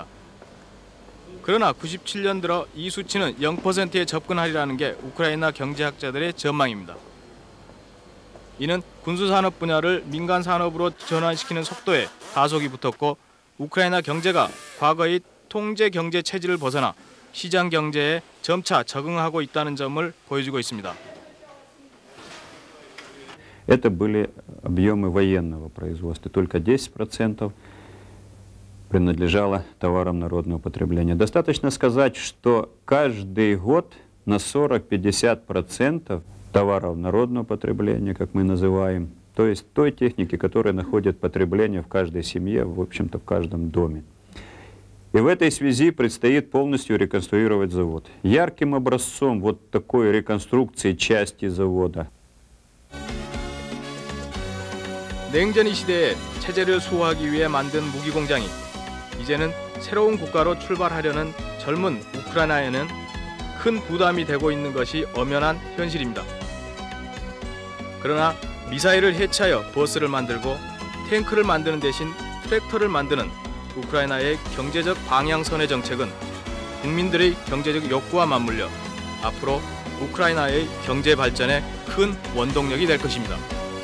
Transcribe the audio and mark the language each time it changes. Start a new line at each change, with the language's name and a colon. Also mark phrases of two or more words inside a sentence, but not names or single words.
Korean: 그러나 97년 들어 이 수치는 0%에 접근하리라는 게 우크라이나 경제학자들의 전망입니다. 이는 군수산업 분야를 민간 산업으로 전환시키는 속도에 가속이 붙었고 우크라이나 경제가 과거의 통제 경제 체질을 벗어나 시장 경제에 점차 적응하고 있다는 점을 보여주고 있습니다.
Russian: Это были объемы военного производства, только 10% принадлежало товарам народного потребления. Достаточно сказать, что каждый год на 40-50% товаров народного потребления, как мы называем, то есть той техники, которая находит потребление в каждой семье, в общем-то в каждом доме. И в этой связи предстоит полностью реконструировать завод. Ярким образцом вот такой реконструкции части завода.
Korean: 냉전의 시대에 체제를 수호하기 위해 만든 무기 공장이 이제는 새로운 국가로 출발하려는 젊은 우크라이나에는 큰 부담이 되고 있는 것이 엄연한 현실입니다. 그러나 미사일을 해체하여 버스를 만들고 탱크를 만드는 대신 트랙터를 만드는 우크라이나의 경제적 방향선의 정책은 국민들의 경제적 욕구와 맞물려 앞으로 우크라이나의 경제 발전에 큰 원동력이 될 것입니다.